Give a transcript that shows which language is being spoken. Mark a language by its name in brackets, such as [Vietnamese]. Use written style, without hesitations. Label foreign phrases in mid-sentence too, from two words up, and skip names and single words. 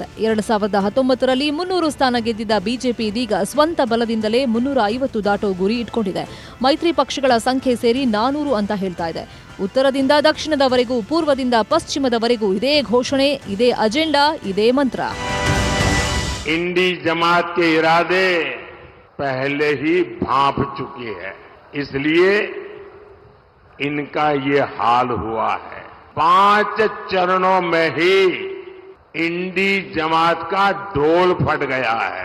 [Kannada] 2019ರಲ್ಲಿ 300 ಸ್ಥಾನ ಗೆದ್ದಿದ್ದ BJP ಇದೀಗ ಸ್ವಂತ ಬಲದಿಂದಲೇ 350 ದಾಟೋ ಗುರಿ ಇಟ್ಕೊಂಡಿದೆ. ಮೈತ್ರಿ ಪಕ್ಷಗಳ ಸಂಖ್ಯೆ ಸೇರಿ 400 ಅಂತ ಹೇಳ್ತಾ ಇದೆ. ಉತ್ತರದಿಂದ ದಕ್ಷಿಣದವರೆಗೂ, ಪೂರ್ವದಿಂದ ಪಶ್ಚಿಮದವರೆಗೂ ಇದೇ ಘೋಷಣೆ, ಇದೇ ಅಜೆಂಡಾ, ಇದೇ ಮಂತ್ರ. [Hindi] इंडी जमात के इरादे पहले ही भांप चुकी है, इसलिए इनका ये हाल हुआ है. 5 चरणों में ही इंडी जमात का ढोल फट गया है.